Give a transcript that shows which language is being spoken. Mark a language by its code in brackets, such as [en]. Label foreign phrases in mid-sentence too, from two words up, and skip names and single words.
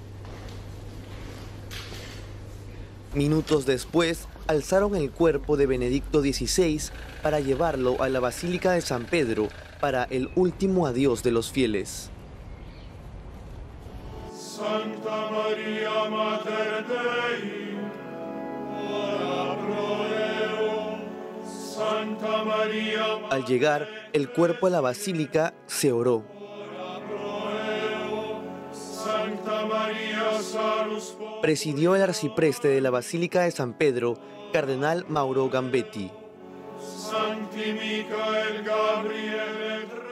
[es] Minutos después, alzaron el cuerpo de Benedicto XVI para llevarlo a la Basílica de San Pedro para el último adiós de los fieles. [la] Santa Maria Mater Dei, ora pro eo. Santa Maria. [es] Al llegar el cuerpo a la basílica, se oró. [la] Santa Maria Salus. [es] Presidió el arcipreste de la Basílica de San Pedro, Cardenal Mauro Gambetti. [la] Santi Michael Gabriele.